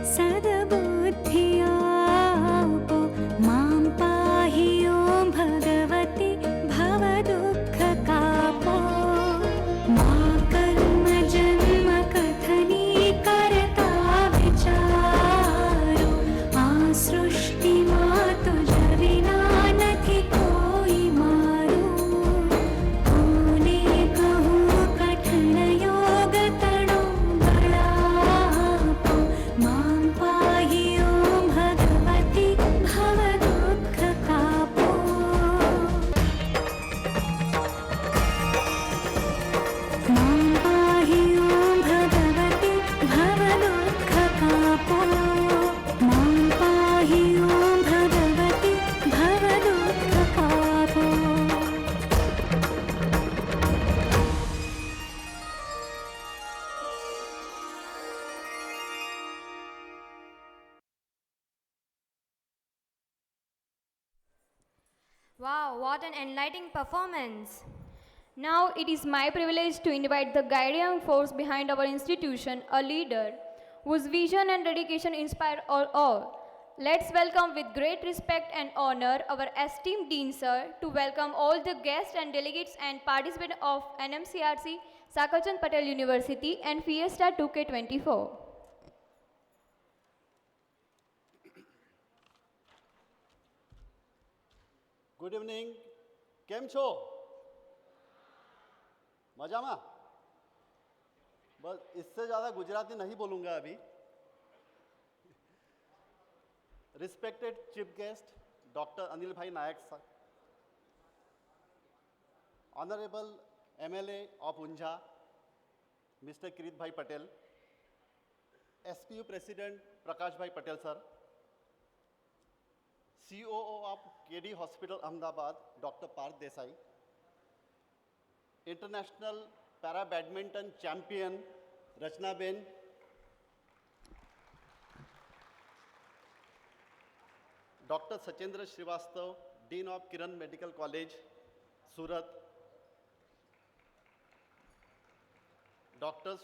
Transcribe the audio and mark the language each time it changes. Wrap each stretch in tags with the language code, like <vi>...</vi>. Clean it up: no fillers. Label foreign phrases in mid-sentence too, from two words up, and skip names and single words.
<gu>સદ્બુદ્ધિયાપો માં પાહિ ॐ ભગવતિ ભવદુઃખકાપો મા કર્મ જન્મ કથની કરતા વિચારો આ સૃષ્ટિમા તુજ વિના નથી કોઈ મારું કોને કહું કઠણ યોગ તણો બળાપો માં પાહી ॐ ભગવતી ભવ દુઃખ કાપો માં પાહિ ॐ ભગવતિ ભવદુઃખકાપો માં પાહિ ॐ ભગવતિ ભવદુઃખકાપો</gu> <en>Wow, what an enlightening performance! Now it is my privilege to invite the guiding force behind our institution, a leader whose vision and dedication inspire all. Let's welcome with great respect and honor our esteemed Dean Sir to welcome all the guests and delegates and participants of NMCRC, Sakarchand Patel University and Fiesta 2K24.</en> <gu>ગુડ ઇવનિંગ. કેમ છો? મજામાં?</gu> <hi>बस इससे ज़्यादा गुजराती नहीं बोलूँगा अभी.</hi> <en>Respected Chief Guest Doctor Anil Bhai Nayak Sir, Honourable MLA of Unjha Mister Kirit Bhai Patel, SPU President Prakash Bhai Patel Sir, COO of KD Hospital Ahmedabad, Dr. Parth Desai, International Para Badminton Champion Rachna Ben, Dr. Sachendra Srivastav, Dean of Kiran Medical College, Surat, Dr.</en>